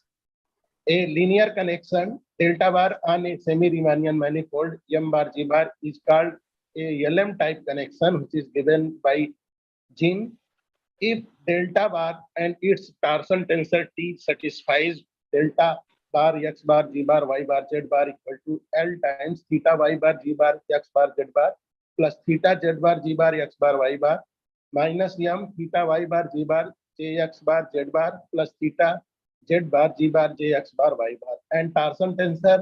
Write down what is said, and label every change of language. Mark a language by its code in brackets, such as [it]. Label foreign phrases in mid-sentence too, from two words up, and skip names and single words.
[en] A linear connection delta bar on a semi-Riemannian manifold M bar G bar is called a LM type connection, which is given by Jin. If delta bar and its torsion tensor T satisfies delta bar x bar G bar y bar Z bar equal to L times theta y bar G bar x bar Z bar plus theta Z bar G bar x bar y bar minus m theta y bar G bar J x bar Z bar plus theta Z bar G bar J x bar y bar, and torsion tensor